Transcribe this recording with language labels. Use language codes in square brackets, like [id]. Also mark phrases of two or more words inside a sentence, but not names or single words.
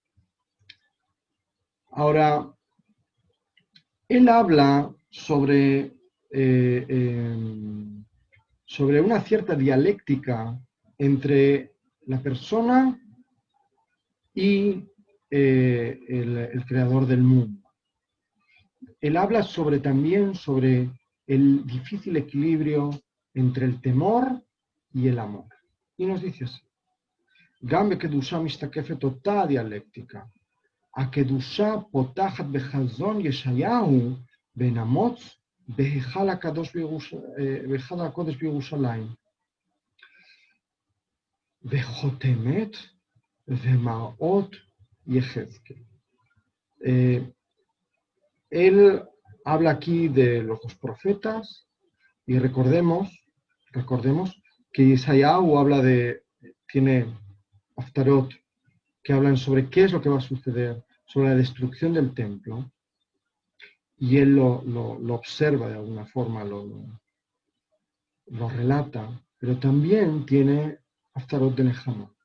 [es] Ahora, él habla sobre una cierta dialéctica entre la persona y el creador del mundo. Él habla también sobre el difícil equilibrio entre el temor y el amor. Y nos dice así, [he] גם בקדושה משתקפת אותה דיאלקטיקה. הקדושה פותחת בחזון ישעיהו בן אמוץ בהיכל הקודש בירושלים. וחותמת ומראות יחזקאל. [es] Él habla aquí de los dos profetas y recordemos que Isaías tiene Haftarot que hablan sobre qué es lo que va a suceder, sobre la destrucción del templo, y él lo observa de alguna forma, lo relata, pero también tiene Haftarot de Nehemías.